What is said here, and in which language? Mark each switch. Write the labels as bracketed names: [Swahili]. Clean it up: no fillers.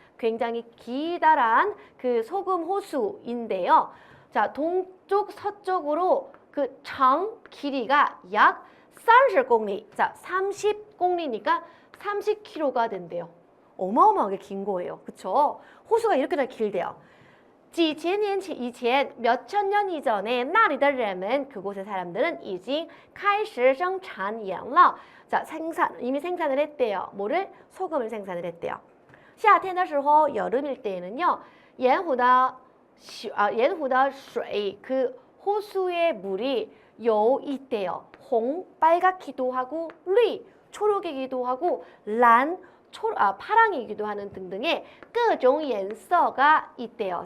[Korean] 굉장히 기다란 그 소금 호수인데요. 자, 동쪽 서쪽으로 그 장 길이가 약 30公里. 자, 30公里니까 30km가 된대요. 어마어마하게 긴 거예요. 그쵸? 호수가 이렇게나 길대요. [Chinese] 几千年以前, [Korean] 몇천 년 이전에 [Chinese] 那里的人们, [Korean] 그곳의 사람들은 [Chinese] 已经开始生产盐了. [Korean] 자, 이미 생산을 했대요. 뭐를? 소금을 생산을 했대요. [Chinese] 夏天的时候, [Korean] 여름일 때에는요, [Chinese] 盐湖的水, [Korean] 그 호수의 물이 [Chinese] 有 [Korean] 있대요. 홍, 빨갛기도 하고, [Chinese] 绿, [Korean] 초록이기도 하고, 란, 파랑이기도 하는 등등의 [Chinese] 各种颜色 [Korean] 가 있대요.